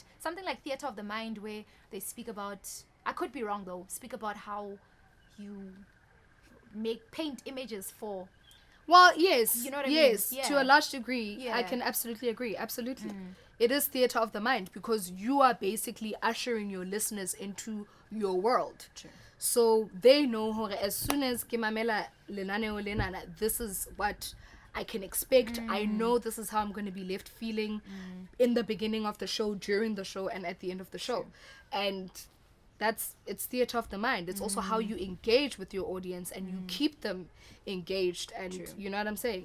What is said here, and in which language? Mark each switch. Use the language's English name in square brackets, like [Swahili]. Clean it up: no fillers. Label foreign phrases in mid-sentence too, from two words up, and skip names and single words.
[English] Something like theater of the mind, where they speak about, I could be wrong though, speak about how you paint images for. Well, yes. You know what I yes, mean? to Yeah. a large degree, I Yeah. can absolutely agree. Absolutely. It is theater of the mind, because you are basically ushering your listeners into your world. True. So they know hore as soon as [Southern Sotho] ke mamela lenaneo lenana, [English] this is what I can expect. I know this is how I'm going to be left feeling in the beginning of the show, during the show, and at the end of the show. And it's theater of the mind. It's also how you engage with your audience, and you keep them engaged, and you know what I'm saying?